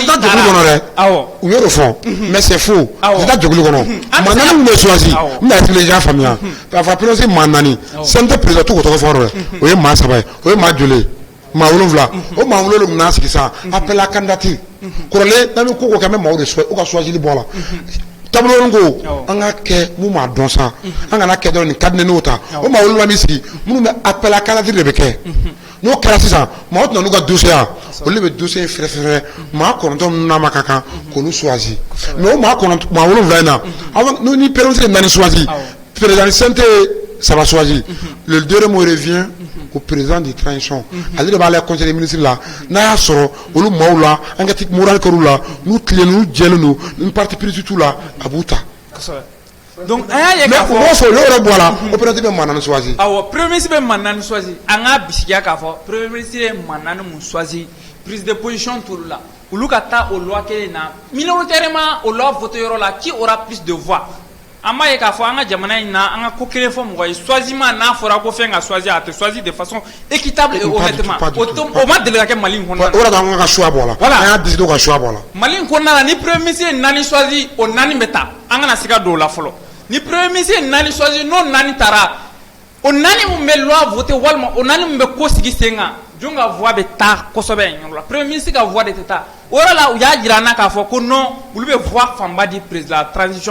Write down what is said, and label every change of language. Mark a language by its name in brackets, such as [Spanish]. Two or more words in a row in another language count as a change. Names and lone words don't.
[Bambara] taara jɛkulu kɔnɔ dɛ awɔ u y'o de fɔ [French] mais c'est faux [Bambara] u tɛ jɛkulu kɔnɔ maa 4 min bɛ choisi n bɛ expliquer i y'a faamuya k'a fɔ [French] premier ministre [Bambara] maa 4 CNT président t'o tɔgɔ fɔ dɛ o ye maa 3 ye o ye maa joli ye maa 7 o maa 7 bɛ na sigi sisan [French] appel à candidature [Bambara] kɔrɔlen n'an bɛ ko o kɛ an bɛ maaw de u ka choisili bɔ a la tableau ko an ka kɛ mun m'a dɔn sa an kana kɛ dɔrɔn nin ka di ne n'o ta o maa 7 bɛ sigi minnu bɛ [French] appel à candidature [Bambara] de bɛ kɛ n'o kɛra sisan maaw tɛna n'u ka dossier yan olu de bɛ dossier in fɛrɛfɛrɛ maa 9 minnu n'a ma ka kan k'olu choisi mais o maa 7 in na ni [French] premier ministre [Bambara] ye 4 choisi [French] président CNT ça va choisir le deuxième mot revient au président de transition [Bambara] ale de b'a la [French] conseil des ministres [Bambara] la n'a y'a sɔrɔ olu maaw la [French] enquête morale [Bambara] kɛr'u la n'u tilen n'u jɛlen don ni [French] parti politique [Bambara] t'u la a b'u ta donc an y'a ye k'a fɔ mais o b'a sɔrɔ o yɔrɔ bɔ a la o [French] premier ministre [Bambara] bɛ maa 4 choisi awɔ [French] premier ministre [Bambara] bɛ maa 4 choisi an k'a bisikiya k'a fɔ [French] premier ministre [Bambara] ye maa 4 mun choisi [French] prise de position [Bambara] t'olu la olu ka taa o loi kelen na minoritairement o [French] loi voté [Bambara] yɔrɔ la [French] qui aura plus de voix [Bambara] an b'a ye k'a fɔ an ka jamana in na an ka ko kelen fɔ mɔgɔ ye choisissement n'a fɔra ko fɛn ka choisir a tɛ [French] choisir de façon équitable et honnêtement [Bambara] o ma deli ka kɛ Mali in kɔnɔna na o de la an ka choix bɔ a la an y'a décider ka choix bɔ a la Mali in kɔnɔna na ni [French] premier ministre [Bambara] ye 4 choisi o 4 bɛ taa an kana siga don o la fɔlɔ ni [French] premier ministre [Bambara] ye 4 choisi n'o 4 taara o 4 mun bɛ [French] loi voté [Bambara] walima o 4 mun bɛ ko sigi sen kan jɔn ka voix bɛ taa kosɛbɛ yen yɔrɔ la [French] premier ministre [Bambara] ka voix de tɛ taa o yɔrɔ la u y'a jira an na k'a fɔ ko non olu bɛ voix fanba di [French] président transition